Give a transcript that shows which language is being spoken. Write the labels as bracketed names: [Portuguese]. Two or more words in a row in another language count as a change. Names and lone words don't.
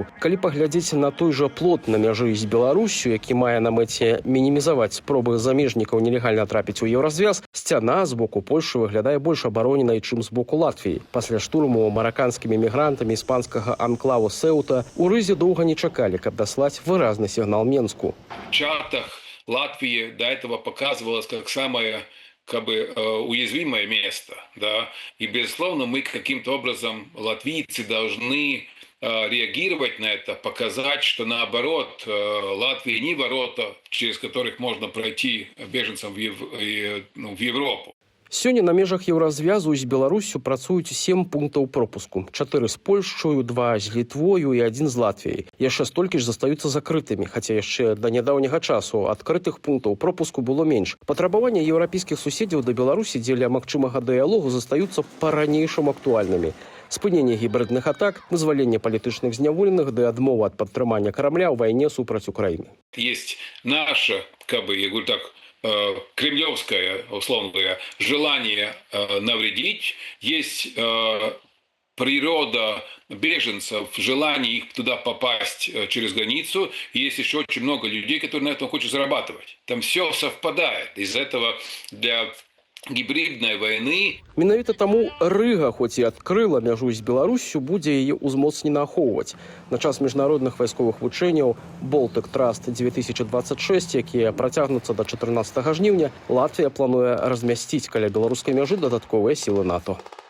[Belarusian] Калі паглядзець на той жа плот на мяжы з Беларусю, які мае на мэце мінімізаваць спробы замежнікаў нелегальна трапіць у еўразвяз, сцяна з боку Польшы выглядае больш абароненай, чым з боку Латвіі. Пасля штурму мараканскімі мігрантамі іспанскага анклаву Сеута у Рызе доўга не чакалі, каб даслаць выразны сігнал Менску. [Russian] В чартах Латвии до этого показывалось как самое уязвимое место, да, и безусловно мы каким-то образом, латвийцы, должны реагировать на это, показать, что наоборот Латвия не ворота, через которых можно пройти беженцам в Европу. [Belarusian] Сёння на межах еўразвязу з Беларусю працуюць 7 пунктаў пропуску. 4 з Польшчаю, 2 з Літвою і 1 з Латвіяй. Яшчэ столькі ж застаюцца закрытымі, хаця яшчэ да нядаўняга часу адкрытых пунктаў пропуску было менш. Патрабаванні еўрапейскіх суседзяў да Беларусі дзеля магчымага дыялогу застаюцца па-ранейшым актуальнымі. Спыненне гібридных атак, вызваленне палітычных зняволеных ды адмова ад падтрымання карабля ў вайне супраць Украіны. [Russian] Есть наше, я говорю так, кремлевское, условно говоря, желание навредить, есть природа беженцев, желание их туда попасть через границу, и есть еще очень много людей, которые на этом хотят зарабатывать. Там все совпадает. Из-за этого для [Belarusian] гібриднай вайны. Менавіта таму Рыга, хоць і адкрыла мяжу з Беларусю, будзе яе ўзмоцнена ахоўваць. На час міжнародных вайсковых вучэнняў Baltic Trust 2026, якія працягнуцца да 14 жніўня, Латвія плануе размясціць каля беларускай мяжы дадатковыя сілы НАТО.